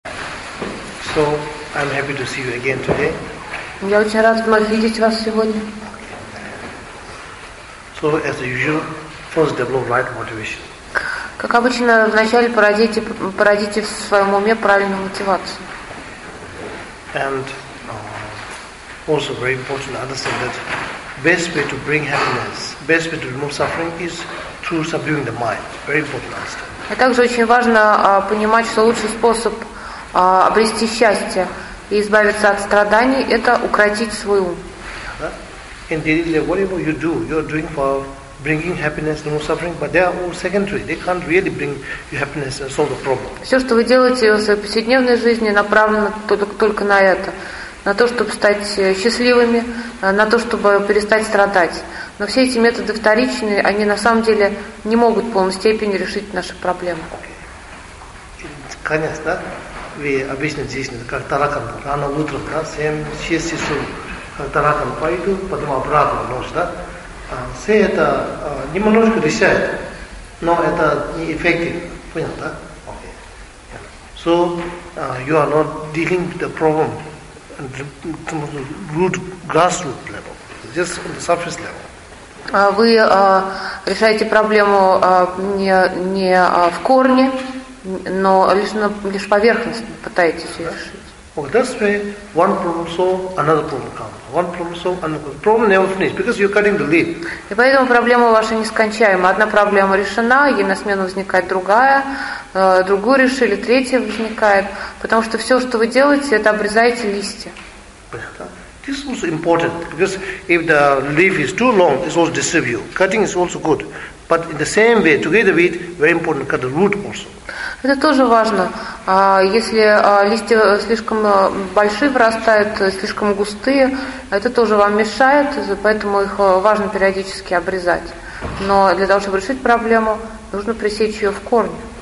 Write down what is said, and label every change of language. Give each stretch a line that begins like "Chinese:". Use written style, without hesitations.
English: So I'm happy to see you again today.
Russian: Я очень рад вновь видеть вас сегодня.
English: So as usual, first develop right motivation.
Russian: Как обычно, вначале породите в своем уме правильную мотивацию.
English: And also very important to understand that best way to bring happiness, best way to remove suffering is through subduing the mind. Very important to understand.
Russian: И также очень важно понимать, что лучший способ обрести счастье и избавиться от страданий – это укротить свой ум.
English: In daily life, whatever you do, you're doing for bringing happiness, no suffering, but they are all secondary. They can't really bring you happiness and solve the problem.
Russian: Все, что вы делаете в своей повседневной жизни, направлено только на это, на то, чтобы стать счастливыми, на то, чтобы перестать страдать. Но все эти методы вторичные, они на самом деле не могут в полной степени решить наши проблемы. Конечно, вы обычно здесь, как таракан, рано утром, да, 7-6 часов, как таракан пойду, потом обратно ночь, да? Все это немножко решает, но это не эффективно. Понял, да?
English: Okay. Yeah. So, you are not dealing with the problem at the root, grassroot level. Just on the surface level.
Russian: Вы решаете проблему не в корне, но лишь поверхностно пытаетесь ее решить.
English: Okay, that's why one problem solved, another problem comes. One problem solved, another problem never finished, because you're cutting the leaf.
Russian: И поэтому проблема ваша нескончаема. Одна проблема решена, ей на смену возникает другая, другую решили, третья возникает, потому что все, что вы делаете, это обрезаете листья.
English: This is also important, because if the leaf is too long, it's also disturbs you. Cutting is also good. But in the same way, together with it, very important to cut the root also.
Russian: Это тоже важно. Если листья слишком большие вырастают, слишком густые, это тоже вам мешает, поэтому их важно периодически обрезать. Но для того, чтобы решить проблему, нужно пресечь ее в корне.